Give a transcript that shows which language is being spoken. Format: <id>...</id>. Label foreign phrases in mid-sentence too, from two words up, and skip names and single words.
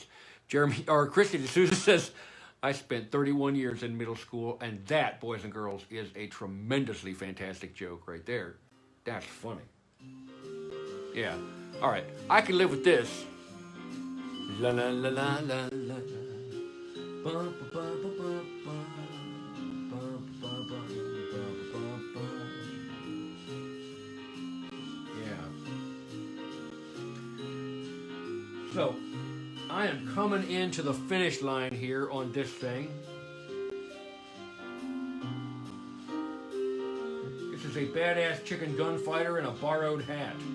<en>Christy D'Souza says, I spent 31 years in middle school, and that, boys and girls, is a tremendously fantastic joke right there. That's funny. Yeah. All right. I can live with this. La la la la la la. Bum, ba, ba, ba, ba, ba. Bum, ba, ba, ba, ba, ba. Yeah. So, I am coming into the finish line here on this thing. This is a badass chicken gunfighter in a borrowed hat.</en>